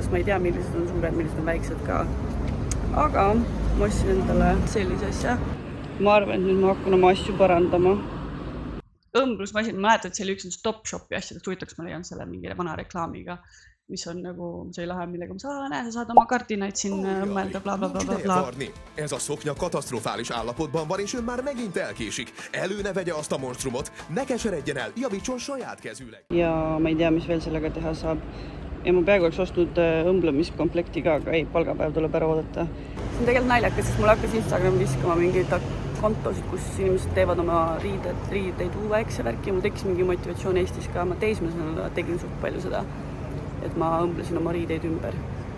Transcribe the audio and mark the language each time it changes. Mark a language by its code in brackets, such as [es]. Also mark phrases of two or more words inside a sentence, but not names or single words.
[et] Ma ei tea, millised on suured, millised on väiksed ka. Aga ma ostsin endale sellise asja. Ma arvan, et nüüd ma hakkan oma asju parandama. Õmblusmasin, ma mäletan, et see oli üks Stop Shopi asjadest huvitaks, ma leian selle mingi vana reklaamiga, mis on nagu, see ei lähe millega, näe, sa saad oma kardinaid siin mõelda, blablabla. [hu] Ez a szoknya katasztrofális állapotban van, és ön már megint elkésik. Elő ne vegye azt a monstrumot, ne keseredjen el, javítson saját kezűleg. [et] Ja ma ei tea, mis veel sellega teha saab. Ja ma peaaegu oleks ostnud õmblemiskomplekti ka, aga ei, palgapäev tuleb ära oodata. See on tegelikult naljakas, sest mul hakkas Instagram viskama mingeid kontosid, kus inimesed teevad oma riideid uuveks ja värki. Mul tekkis mingi motivatsioon Eestis ka, ma teismelisena tegin suht palju seda, et ma õmblesin oma riideid ümber.